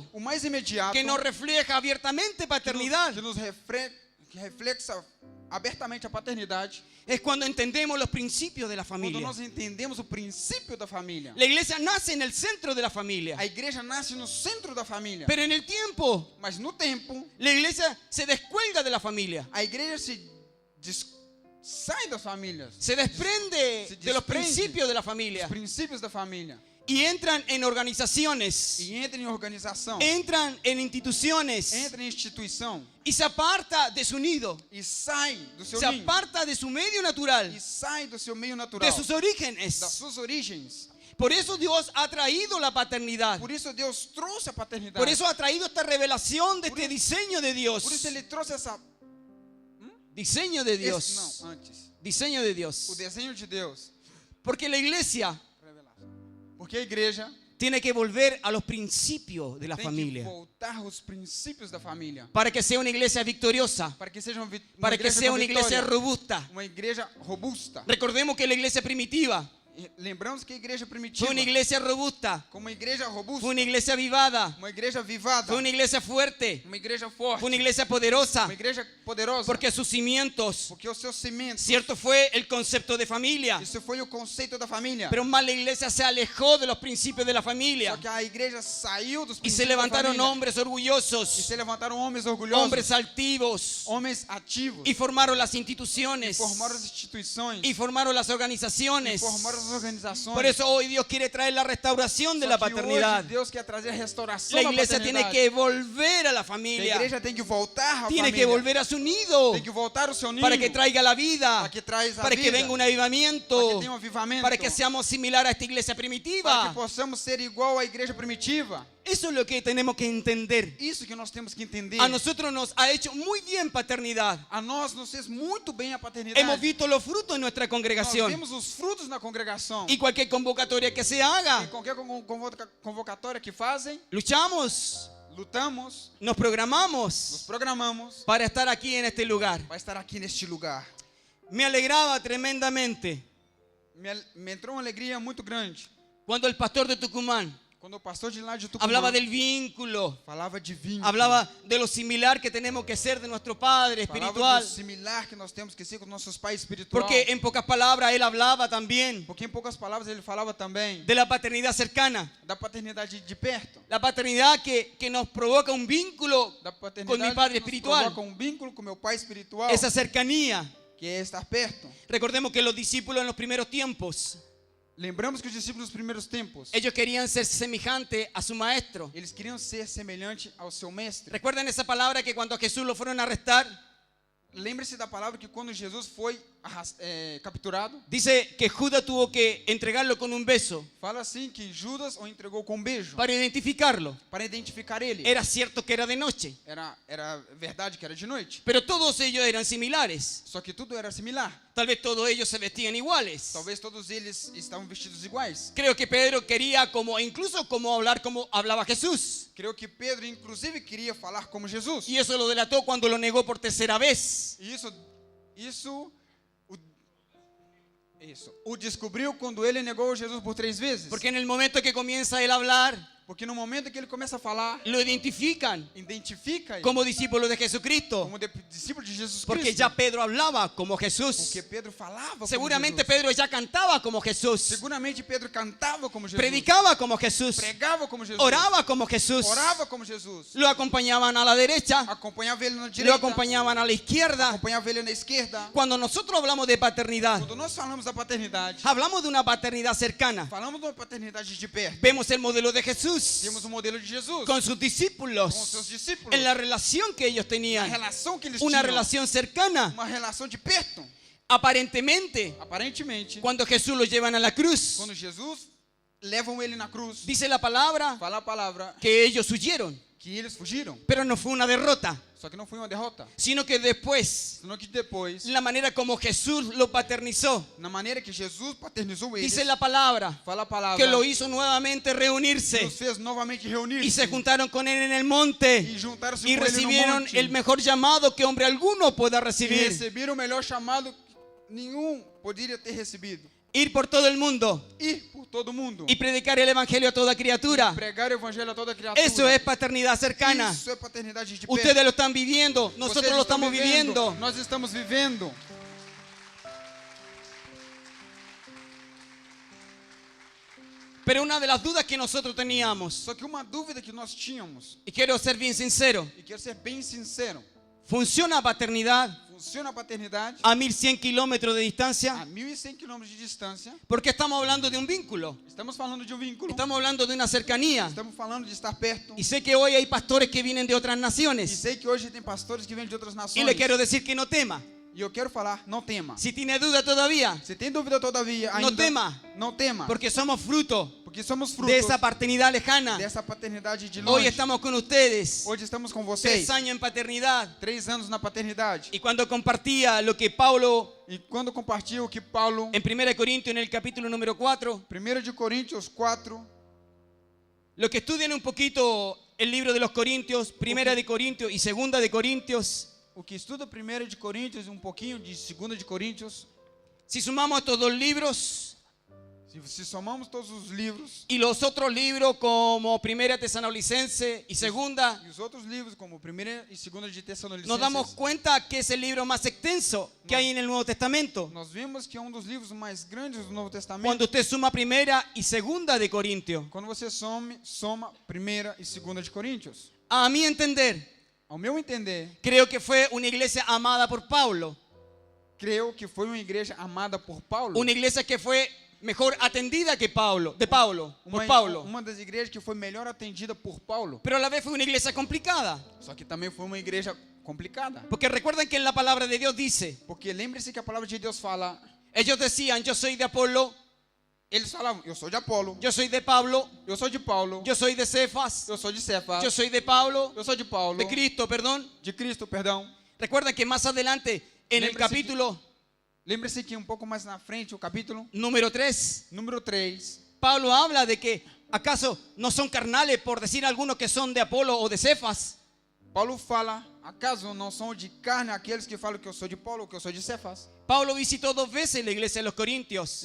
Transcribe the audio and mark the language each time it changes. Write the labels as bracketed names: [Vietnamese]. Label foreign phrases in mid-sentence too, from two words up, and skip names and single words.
[Portuguese] o mais imediato [Spanish] que nos refleja abiertamente paternidad [Portuguese] que nos reflexa abertamente a paternidade, [Spanish] es cuando entendemos los principios de la [Portuguese] quando [Spanish] familia. [Portuguese] nós entendemos o princípio da família. [Spanish] La iglesia nace en el centro de la familia. [Portuguese] A igreja nasce no centro da família, [Spanish] Pero en el tiempo, [Portuguese] mas no tempo, [Spanish] la iglesia se descuelga de la familia. [Portuguese] a igreja sai das famílias, [Spanish] Se desprende [Portuguese] Se [Spanish] de los [Portuguese] desprende [Spanish] principios de la [Portuguese] dos [Spanish] familia. [Portuguese] princípios da família, [Spanish] Y entran en organizaciones. [Portuguese] e entra em organização, [Spanish] Entran en instituciones. [Portuguese] entra em instituição, [Spanish] Y se aparta de su nido. [Portuguese] e sai do seu [Spanish] Se [Portuguese] ninho, [Spanish] aparta de su medio natural. [Portuguese] e sai do seu meio [Spanish] De [Portuguese] natural, [Spanish] sus orígenes. [Portuguese] das suas origens. [Spanish] Por eso Dios ha traído la paternidad. [Portuguese] Por isso Deus trouxe a paternidade. [Spanish] Por eso ha traído esta revelación de [Portuguese] Por [Spanish] este [Portuguese] eso- [Spanish] diseño de Dios. [Portuguese] Por isso ele trouxe essa [Spanish] Diseño de Dios. [Portuguese] não, antes. [Spanish] Diseño de [Portuguese] O [Spanish] Dios. [Portuguese] desenho de Deus. [Spanish] Porque la iglesia [Portuguese] Porque a igreja [Spanish] tiene que volver a los principios de la [Portuguese] tem que [Spanish] familia. [Portuguese] voltar aos princípios da família, [Spanish] Para que sea una iglesia victoriosa. [Portuguese] para que seja uma [Spanish] Para que sea una iglesia [Portuguese] vitória, [Spanish] robusta. [Portuguese] uma igreja robusta. [Spanish] Recordemos que la iglesia primitiva [Portuguese] E lembramos que a igreja primitiva, [Spanish] fue una iglesia robusta. [Portuguese] como uma igreja robusta, [Spanish] Fue una iglesia avivada. [Portuguese] uma igreja vivada, [Spanish] Fue una iglesia fuerte. [Portuguese] uma igreja forte, [Spanish] Fue una iglesia poderosa. [Portuguese] uma igreja poderosa, [Spanish] Porque sus cimientos, [Portuguese] porque os seus cimentos, [Spanish] cierto, fue el concepto de familia. [Portuguese] isso foi o conceito da família. [Spanish] Pero más la iglesia se alejó de los principios de la familia. [Portuguese] Só que a igreja saiu dos [Spanish] Y se [Portuguese] princípios da [Spanish] levantaron [Portuguese] família, [Spanish] hombres [Portuguese] e [Spanish] orgullosos, [Portuguese] se levantaram homens orgulhosos, [Spanish] hombres altivos, [Portuguese] homens ativos, [Spanish] y formaron las instituciones, [Portuguese] formaram as instituições, [Spanish] y formaron las organizaciones. [Portuguese] formaram as organizações. [Spanish] Por eso hoy Dios quiere traer la restauración de [Portuguese] Só [Spanish] la [Portuguese] que [Spanish] paternidad. [Portuguese] hoje Deus quer trazer a restauração [Spanish] La [Portuguese] da [Spanish] iglesia tiene [Portuguese] paternidade. [Spanish] que volver a la [Portuguese] A [Spanish] familia, [Portuguese] igreja tem que voltar à [Spanish] tiene [Portuguese] família, [Spanish] que volver a su nido, [Portuguese] tem que voltar ao seu ninho, [Spanish] para que traiga la vida, [Portuguese] para que traz a para que vida, [Spanish] venga un [Portuguese] para que [Spanish] avivamiento, [Portuguese] tenha um avivamento, [Spanish] para que seamos similar a esta iglesia [Portuguese] para que [Spanish] primitiva. [Portuguese] possamos ser igual à igreja primitiva. [Spanish] Eso es lo que tenemos que entender. [Portuguese] Isso que nós temos que entender. [Spanish] A nosotros nos ha hecho muy bien paternidad. [Portuguese] A nós nos fez muito bem a paternidade. [Spanish] Hemos visto los frutos en nuestra [Portuguese] Nós [Spanish] congregación. [Portuguese] vemos os frutos na congregação. [Spanish] Y cualquier convocatoria que se [Portuguese] E [Spanish] haga, [Portuguese] qualquer convocatória que fazem, [Spanish] luchamos, [Portuguese] lutamos, [Spanish] nos [Portuguese] nos [Spanish] programamos [Portuguese] programamos [Spanish] para estar aquí en este lugar. [Portuguese] para estar aqui neste lugar. [Spanish] Me alegraba tremendamente [Portuguese] Me entrou uma alegria muito grande [Spanish] cuando el pastor de Tucumán [Portuguese] quando o pastor de lá de Tucumã [Spanish] hablaba del vínculo, [Portuguese] falava de vinho, [Spanish] hablaba de lo similar que tenemos que ser de nuestro Padre [Portuguese] falava [Spanish] espiritual. [Portuguese] do similar que nós temos que ser com nossos pais espirituais. [Spanish] Porque en pocas palabras él hablaba también [Portuguese] Porque em poucas palavras ele falava também [Spanish] de la paternidad cercana. [Portuguese] da paternidade de perto, [Spanish] La paternidad que nos provoca un vínculo [Portuguese] da paternidade [Spanish] con mi Padre [Portuguese] que nos [Spanish] espiritual. [Portuguese] provoca um vínculo com meu pai espiritual, [Spanish] Esa cercanía. [Portuguese] que é estar perto. [Spanish] Recordemos que los discípulos en los primeros tiempos, [Portuguese] Lembramos que os discípulos dos primeiros tempos, [Spanish] ellos querían ser semejantes a su maestro. [Portuguese] eles queriam ser semelhante ao seu mestre. [Spanish] Recuerden esa palabra que cuando a Jesús lo fueron a arrestar, [Portuguese] Lembre-se da palavra que quando Jesus foi capturado, [Spanish] dice que Judas tuvo que entregarlo con un beso [Portuguese] fala assim que Judas o entregou com um beijo [Spanish] para identificarlo. [Portuguese] para identificar ele. [Spanish] Era cierto que era de noche, [Portuguese] Era verdade que era de noite, [Spanish] pero todos ellos eran similares. [Portuguese] só que tudo era similar. [Spanish] Tal vez todos ellos se vestían iguales. [Portuguese] Talvez todos eles estavam vestidos iguais. [Spanish] Creo que Pedro quería incluso hablar como hablaba Jesús. [Portuguese] Creio que Pedro, inclusive, queria falar como Jesus. [Spanish] Y eso lo delató cuando lo negó por tercera vez. [Portuguese] E isso o descobriu quando ele negou Jesus por 3 vezes. [Spanish] Porque en el momento que comienza él a hablar, [Portuguese] Porque no momento que ele começa a falar, [Spanish] lo identifican [Portuguese] identifica ele [Spanish] como discípulo de Jesucristo. [Portuguese] como discípulo de Jesus [Spanish] Porque [Portuguese] Cristo. [Spanish] ya Pedro hablaba como Jesús. [Portuguese] Porque Pedro falava [Spanish] Seguramente [Portuguese] como Jesus. [Spanish] Pedro ya cantaba como Jesús. [Portuguese] Seguramente Pedro cantava como Jesus. [Spanish] Predicaba como Jesús. [Portuguese] Pregava como Jesus. [Spanish] Oraba como Jesús. [Portuguese] Orava como Jesus. [Spanish] Lo acompañaban a la derecha. [Portuguese] Acompanhava ele na [Spanish] Lo [Portuguese] direita. [Spanish] acompañaban a la izquierda. [Portuguese] Acompanhava ele na esquerda. [Spanish] Cuando nosotros hablamos de paternidad, [Portuguese] Quando nós falamos da paternidade, [Spanish] hablamos de una paternidad cercana. [Portuguese] falamos de uma paternidade de perto. [Spanish] Vemos el modelo de Jesús [Portuguese] Temos o modelo de Jesus [Spanish] con sus [Portuguese] com [Spanish] discípulos, [Portuguese] seus discípulos. [Spanish] en la relación que ellos [Portuguese] A [Spanish] tenían, [Portuguese] relação que eles [Spanish] una [Portuguese] tinham. [Spanish] relación cercana. [Portuguese] Uma relação de perto. [Spanish] Aparentemente, [Portuguese] Aparentemente, [Spanish] cuando Jesús lo llevan a la cruz, [Portuguese] quando Jesus levam ele na cruz, [Spanish] dice la palabra [Portuguese] fala a palavra [Spanish] que ellos huyeron, [Portuguese] que eles fugiram. [Spanish] pero no fue una derrota, [Portuguese] Só que não foi uma derrota. [Spanish] sino que después, [Portuguese] Senão que depois, [Spanish] la manera como Jesús lo paternizó, [Portuguese] na maneira que Jesus paternizou eles, [Spanish] dice la palabra [Portuguese] fala a palavra [Spanish] que lo hizo nuevamente reunirse [Portuguese] Deus fez novamente [Spanish] y [Portuguese] reunir-se [Spanish] se juntaron con él en el monte [Portuguese] e juntaram-se [Spanish] y [Portuguese] com ele no [Spanish] recibieron [Portuguese] monte [Spanish] el mejor llamado que hombre alguno pueda [Portuguese] e [Spanish] recibir. [Portuguese] receberam o melhor chamado que nenhum poderia ter recebido. [Spanish] Ir por todo el mundo [Portuguese] ir por todo mundo [Spanish] y predicar el evangelio a toda criatura. [Portuguese] pregar o evangelho a toda criatura. [Spanish] Eso es paternidad cercana. [Portuguese] Isso é paternidade de perto. [Spanish] Ustedes lo están viviendo, nosotros [Portuguese] Vocês [Spanish] lo [Portuguese] estão [Spanish] estamos viviendo. [Portuguese] Nós estamos vivendo. [Spanish] Pero una de las dudas que nosotros teníamos, [Portuguese] Só que uma dúvida que nós tínhamos, [Spanish] y quiero ser bien sincero, [Portuguese] e quero ser bem sincero, [Spanish] ¿funciona a paternidad [Portuguese] funciona a paternidade [Spanish] a 1100 kilómetros de distancia? [Portuguese] a 1.100 quilômetros de distância. [Spanish] Porque estamos hablando de un vínculo, [Portuguese] Estamos falando de um vínculo. [Spanish] estamos hablando de una cercanía. [Portuguese] Estamos falando de estar perto. [Spanish] Y sé que hoy hay pastores que vienen de otras [Portuguese] E [Spanish] naciones. [Portuguese] sei que hoje tem pastores que vêm de outras [Spanish] Y [Portuguese] nações. [Spanish] le quiero decir que no tema. [Portuguese] E eu quero falar, não tema. [Spanish] Si tiene duda todavía, [Portuguese] Se tem dúvida todavía, ainda [Spanish] no tema, [Portuguese] não tema. [Spanish] porque somos fruto [Portuguese] Porque somos frutos [Spanish] de esa paternidad lejana. [Portuguese] dessa paternidade de [Spanish] Hoy [Portuguese] longe. [Spanish] estamos con ustedes, [Portuguese] Hoje estamos com [Spanish] 3 [Portuguese] vocês. [Spanish] años en paternidad. [Portuguese] 3 anos na paternidade. [Spanish] Y cuando compartía lo que Pablo [Portuguese] E quando compartilho o que Paulo, [Spanish] en 1 Corintios, en el capítulo número 4, [Portuguese] 1 de Coríntios 4, [Spanish] los que estudian un poquito el libro de los Corintios, 1 de Corintios y 2 de Corintios, [Portuguese] o que estuda 1 de Coríntios e um pouquinho de 2 de Coríntios, [Spanish] si sumamos estos dos libros [Portuguese] se somamos todos os livros [Spanish] y los otros libros como 1 Tesalonicense y 2, [Portuguese] e os outros livros, como 1 e 2 de Tessalonicenses, [Spanish] nos damos cuenta que es el libro más extenso que hay en el Nuevo Testamento. [Portuguese] nós vemos que é um dos livros mais grandes do Novo Testamento. [Spanish] Cuando usted suma 1 y 2 de Corintios, [Portuguese] Quando você soma 1 e 2 de Coríntios. [Spanish] a mi entender, [Portuguese] Ao meu entender, [Spanish] creo que fue una iglesia amada por Pablo, [Portuguese] creio que foi uma igreja amada por Paulo. [Spanish] una iglesia que fue mejor atendida que Pablo, por Pablo, [Portuguese] Uma das igrejas que foi melhor atendida por Paulo. [Spanish] pero a la vez fue una iglesia complicada, [Portuguese] Só que também foi uma igreja complicada. [Spanish] porque recuerden que en la palabra de Dios dice, [Portuguese] Porque lembre-se que a palavra de Deus fala, [Spanish] ellos decían, yo soy de Apolo, [Portuguese] eles falavam, eu sou de Apolo, [Spanish] yo soy de Pablo, [Portuguese] eu sou de Paulo, [Spanish] yo soy de Cefas, [Portuguese] eu sou de Cefas, [Spanish] yo soy de Pablo, [Portuguese] eu sou de Paulo, [Spanish] de Cristo, perdón. [Portuguese] de Cristo, perdão. [Spanish] Recuerden que más adelante en el [Portuguese] Lembre-se [Spanish] capítulo [Portuguese] Lembre-se que um pouco mais na frente, o capítulo [Spanish] número 3, [Portuguese] número 3, [Spanish] Pablo habla de que acaso no son carnales, por decir algunos que son de Apolo o de Cefas. [Portuguese] Paulo fala, acaso não são de carne aqueles que falam que eu sou de Paulo, que eu sou de Cefas? [Spanish] Pablo visitó 2 veces la iglesia de los Corintios,